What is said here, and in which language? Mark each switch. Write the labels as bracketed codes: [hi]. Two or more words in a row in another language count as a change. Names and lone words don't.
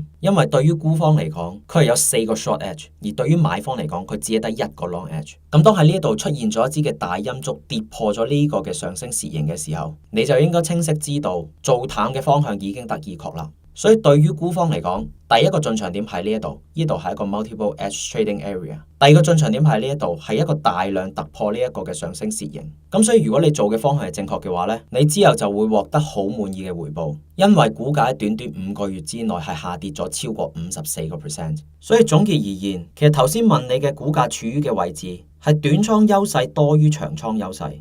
[yue] 因為對於沽方嚟講，佢係有4個 [en] short edge， [yue] 而對於買方嚟講，佢只係得1個 [en] long edge。 [yue] 咁當喺呢一度出現咗一支嘅大陰燭跌破咗呢個嘅上升楔形嘅時候，你就應該清晰知道做淡嘅方向已經得以確立。所以對於沽方嚟講，第一個進場點喺呢一度，呢度係一個 [en] multiple edge trading area。 [yue] 第二個進場點喺呢一度，係一個大量突破呢一個嘅上升楔形。咁所以如果你做嘅方向係正確嘅話呢，你之後就會獲得好滿意嘅回報，因為股價喺短短5個月之內係下跌咗超過54%。所以總結而言，其實頭先問你嘅股價處於嘅位置係短倉優勢多於長倉優勢。